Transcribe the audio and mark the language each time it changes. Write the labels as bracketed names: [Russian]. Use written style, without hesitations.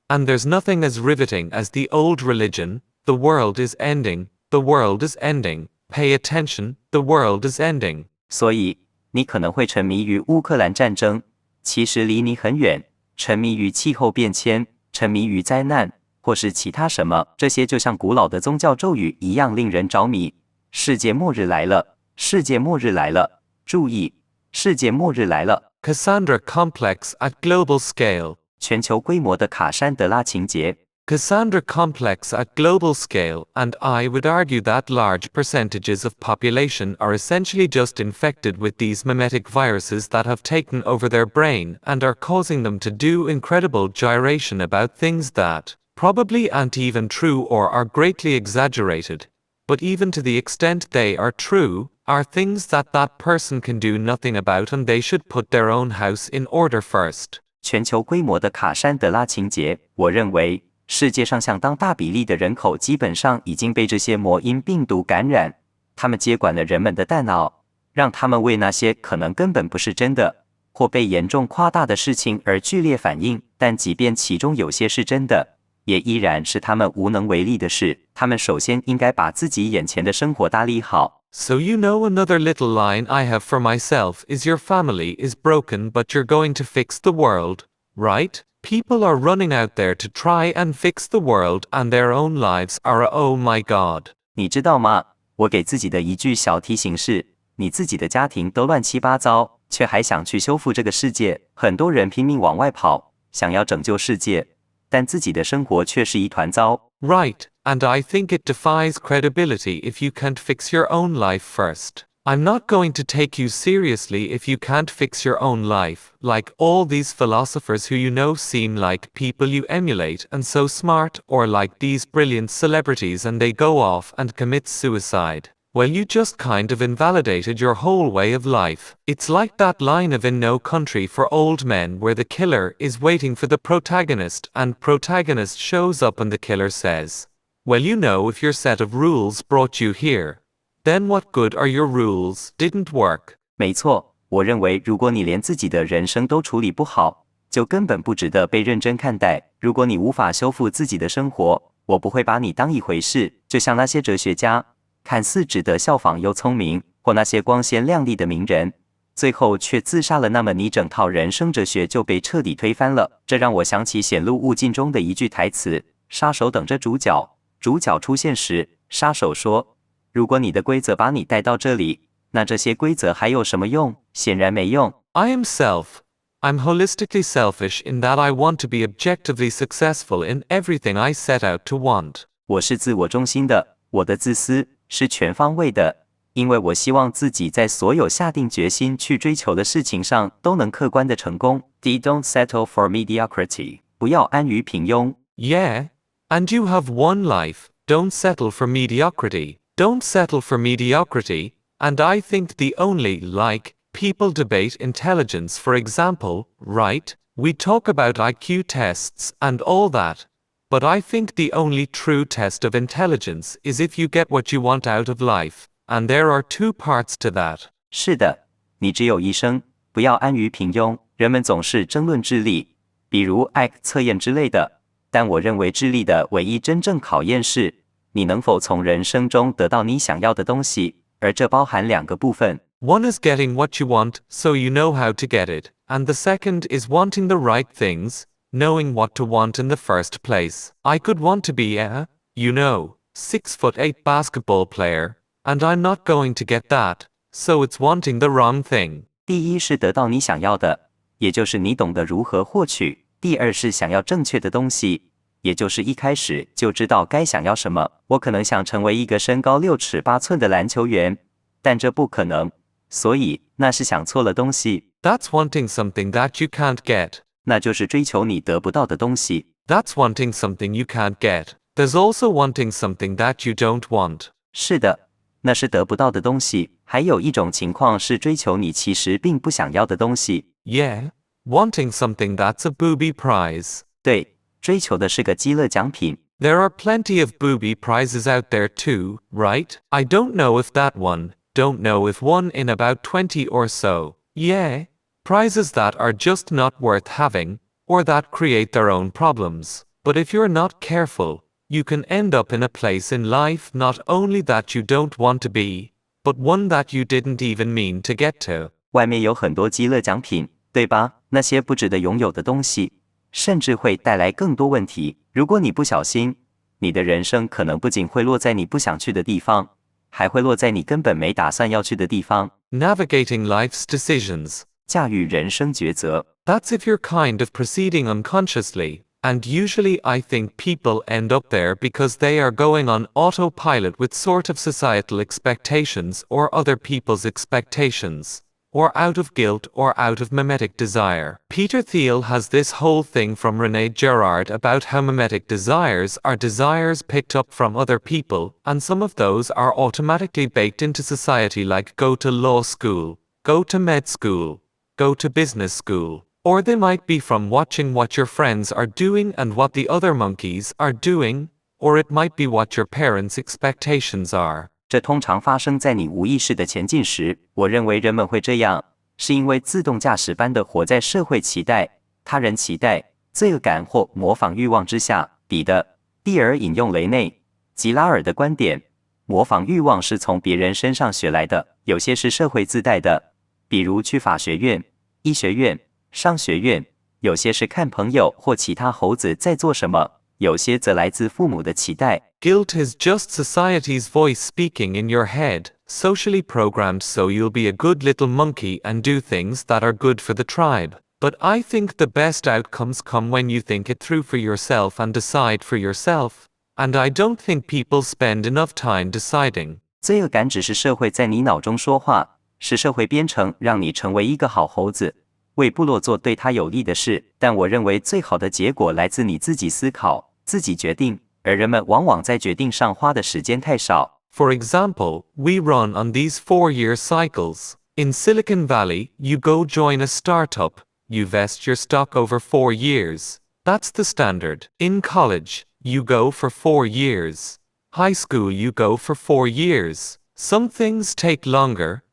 [English] And there's nothing as riveting as the old religion, the world is ending, the world is ending, pay attention, the world is ending. [Chinese] 所以，你可能会沉迷于乌克兰战争，其实离你很远，沉迷于气候变迁，沉迷于灾难，或是其他什么，这些就像古老的宗教咒语一样令人着迷。世界末日来了，世界末日来了，注意，世界末日来了。 [English] Cassandra complex at global scale. [Chinese] 全球规模的卡珊德拉情节。 [English] Cassandra complex at global scale, and I would argue that large percentages of population are essentially just infected with these mimetic viruses that have taken over their brain and are causing them to do incredible gyration about things that probably aren't even true or are greatly exaggerated, but even to the extent they are true, are things that that person can do nothing about and they should put their own house in order first. [Chinese] 全球规模的卡珊德拉情节，我认为世界上相当大比例的人口基本上已经被这些魔音病毒感染，他们接管了人们的大脑，让他们为那些可能根本不是真的或被严重夸大的事情而剧烈反应，但即便其中有些是真的，也依然是他们无能为力的事。他们首先应该把自己眼前的生活打理好。 [English] So you know another little line I have for myself is your family is broken but you're going to fix the world, right? People are running out there to try and fix the world and their own lives are oh my god. [Chinese] 你知道吗？我给自己的一句小提醒是，你自己的家庭都乱七八糟，却还想去修复这个世界。很多人拼命往外跑，想要拯救世界，但自己的生活却是一团糟。 [English] Right, and I think it defies credibility if you can't fix your own life first. I'm not going to take you seriously if you can't fix your own life, like all these philosophers who you know seem like people you emulate and so smart, or like these brilliant celebrities and they go off and commit suicide. Well, you just kind of invalidated your whole way of life. It's like that line of In No Country for Old Men where the killer is waiting for the protagonist and protagonist shows up and the killer says, well, you know, if your set of rules brought you here, then what good are your rules? Didn't work. [Chinese] 没错，我认为如果你连自己的人生都处理不好，就根本不值得被认真看待。如果你无法修复自己的生活，我不会把你当一回事。就像那些哲学家，看似值得效仿又聪明，或那些光鲜亮丽的名人，最后却自杀了，那么你整套人生哲学就被彻底推翻了。这让我想起《显露物境》中的一句台词：杀手等着主角，主角出现时，杀手说，如果你的规则把你带到这里，那这些规则还有什么用？显然没用。 [English] I am self. I'm holistically selfish in that I want to be objectively successful in everything I set out to want. [Chinese] 我是自我中心的，我的自私是全方位的，因为我希望自己在所有下定决心去追求的事情上都能客观的成功。 [English] Don't settle for mediocrity. [Chinese] 不要安于平庸。 [English] Yeah, and you have one life. Don't settle for mediocrity. Don't settle for mediocrity. And I think the only, people debate intelligence, for example, right? We talk about IQ tests and all that. But I think the only true test of intelligence is if you get what you want out of life. And there are two parts to that. [Chinese] 是的，你只有一生，不要安于平庸。人们总是争论智力，比如 IQ 测验之类的。但我认为智力的唯一真正考验是，你能否从人生中得到你想要的东西。而这包含两个部分。 [English] One is getting what you want, so you know how to get it, and the second is wanting the right things, knowing what to want in the first place. I could want to be a, 6'8" basketball player, and I'm not going to get that, so it's wanting the wrong thing. [Chinese] 第一是得到你想要的，也就是你懂得如何获取；第二是想要正确的东西，也就是一开始就知道该想要什么。我可能想成为一个身高6尺8寸的篮球员，但这不可能，所以那是想错了东西。 [English] That's wanting something that you can't get. [Chinese] 那就是追求你得不到的东西。 [English] That's wanting something you can't get. There's also wanting something that you don't want. [Chinese] 是的，那是得不到的东西。还有一种情况是追求你其实并不想要的东西。 [English] Yeah, wanting something that's a booby prize. [Chinese] 对，追求的是个饥乐奖品。 [English] There are plenty of booby prizes out there too, right? I don't know if that one, don't know if one in about 20 or so. Yeah, prizes that are just not worth having, or that create their own problems. But if you're not careful, you can end up in a place in life not only that you don't want to be, but one that you didn't even mean to get to. [Chinese] 外面有很多饥乐奖品，对吧？那些不值得拥有的东西，甚至会带来更多问题。如果你不小心，你的人生可能不仅会落在你不想去的地方，还会落在你根本没打算要去的地方。 [English] Navigating life's decisions. [Chinese] 驾驭人生抉择。 [English] That's if you're kind of proceeding unconsciously, And usually I think people end up there because they are going on autopilot with sort of societal expectations or other people's expectations, or out of guilt or out of mimetic desire. Peter Thiel has this whole thing from René Girard about how mimetic desires are desires picked up from other people, and some of those are automatically baked into society, like go to law school, go to med school, go to business school. Or they might be from watching what your friends are doing and what the other monkeys are doing, or it might be what your parents' expectations are. [Chinese] 这通常发生在你无意识的前进时。我认为人们会这样，是因为自动驾驶般的活在社会期待、他人期待、罪恶感或模仿欲望之下。彼得·蒂尔引用雷内·吉拉尔的观点：模仿欲望是从别人身上学来的，有些是社会自带的，比如去法学院、医学院、商学院；有些是看朋友或其他猴子在做什么，有些则来自父母的期待。 [English] Guilt is just society's voice speaking in your head, socially programmed so you'll be a good little monkey and do things that are good for the tribe. But I think the best outcomes come when you think it through for yourself and decide for yourself, and I don't think people spend enough time deciding. [Chinese] 罪恶感只是社会在你脑中说话，是社会编程让你成为一个好猴子，为部落做对他有利的事。但我认为最好的结果来自你自己思考、自己决定，而人们往往在决定上花的时间太少。 [English] For example, we run on these 4-year cycles. In Silicon Valley, you go join a startup, you vest your stock over 4 years. That's the standard. In college, you go for 4 years. High school, you go for 4 years. Some things take longer.